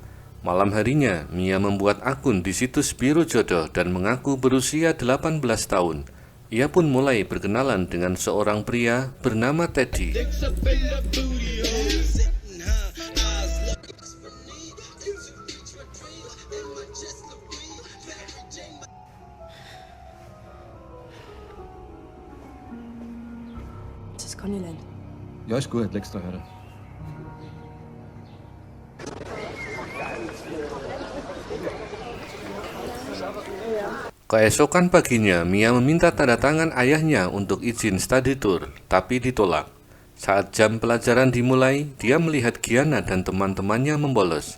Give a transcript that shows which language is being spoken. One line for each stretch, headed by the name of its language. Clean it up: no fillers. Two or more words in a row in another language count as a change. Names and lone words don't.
Indonesian: Malam harinya, Mia membuat akun di situs Biro Jodoh dan mengaku berusia 18 tahun. Ia pun mulai berkenalan dengan seorang pria bernama Teddy.
German: Das ist Coneyland. Ja, ist gut, leg's da her.
Indonesian: Keesokan paginya, Mia meminta tanda tangan ayahnya untuk izin
English: study tour,
Indonesian: tapi ditolak. Saat jam pelajaran dimulai, dia melihat Gianna dan teman-temannya membolos.